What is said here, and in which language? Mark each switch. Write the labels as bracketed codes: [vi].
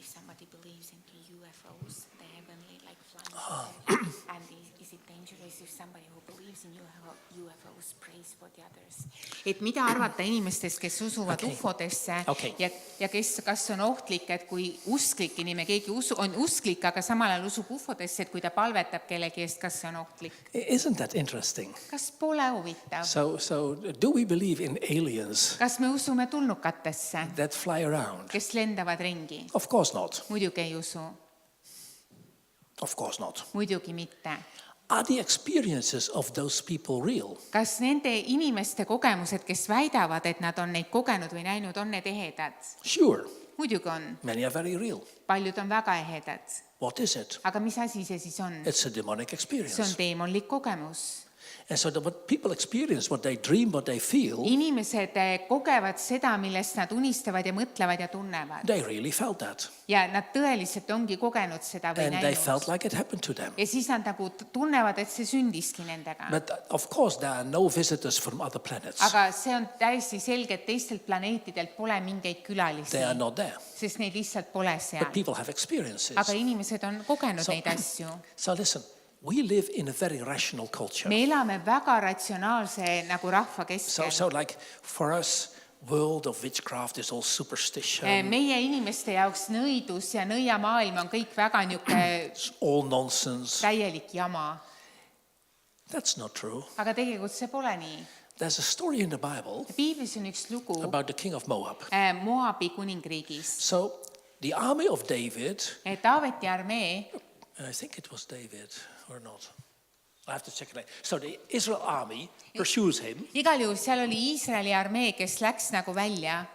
[en] Everybody believes in UFOs, the heavenly like flying. And is it dangerous if somebody who believes in UFOs prays for the others? [et] Et mida arvata inimestest, kes usuvad ufodesse ja kas on ohtlik, et kui usklik inimene, keegi on usklik, aga samal ajal usub ufodesse, et kui ta palvetab kellegi eest, kas see on ohtlik? [en] Isn't that interesting? [et] Kas pole huvitav? [en] So do we believe in aliens [et] Kas me usume tulnukatesse, [en] that fly around? [et] kes lendavad ringi? [en] Of course not. [et] Muidugi ei usu. [en] Of course not. [et] Muidugi mitte. [en] Are the experiences of those people real? [et] Kas nende inimeste kogemused, kes väidavad, et nad on neid kogenud või näinud, on need ehedad? [en] Sure. [et] Muidugi on. [en] Many are very real. [et] Paljud on väga ehedad. [en] What is it? [et] Aga mis asi see siis on? [en] It's a demonic [et] See on [en] experience. [et] teemonlik kogemus. [en] And so what people experience, what they dream, what they feel, [et] Inimesed kogevad seda, millest nad unistavad ja mõtlevad ja tunnevad. [en] they really felt that. [et] Ja nad tõeliselt ongi kogenud seda või [en] And they felt [et] näinud. [en] like it happened to them. [et] Ja siis nad nagu tunnevad, et see sündiski nendega. [en] But of course, there are no visitors from other planets. [et] Aga see on täiesti selge, et teistelt planeetidelt pole mingeid külalisi, [en] They are not there. [et] sest neid lihtsalt pole seal. [en] But people have experiences. [et] Aga inimesed on kogenud neid asju. [en] So listen, we live in a very rational culture. [et] Me elame väga ratsionaalse nagu rahva keskel. [en] So like for us, world of witchcraft is all superstition. [et] Meie inimeste jaoks nõidus ja nõiamaailm on kõik väga niisugune [en] It's all nonsense. [et] täielik jama. [en] That's not true. [et] Aga tegelikult see pole nii. [en] There's a story in the Bible [et] Piiblis on üks lugu [en] about the king of Moab. [et] Moabi kuningriigis. [en] So the army of David, [et] Taaveti armee, [en] I think it was David or not. I have to check it out. So the Israel army pursues him. [et] igal juhul seal oli Iisraeli armee, kes läks nagu välja.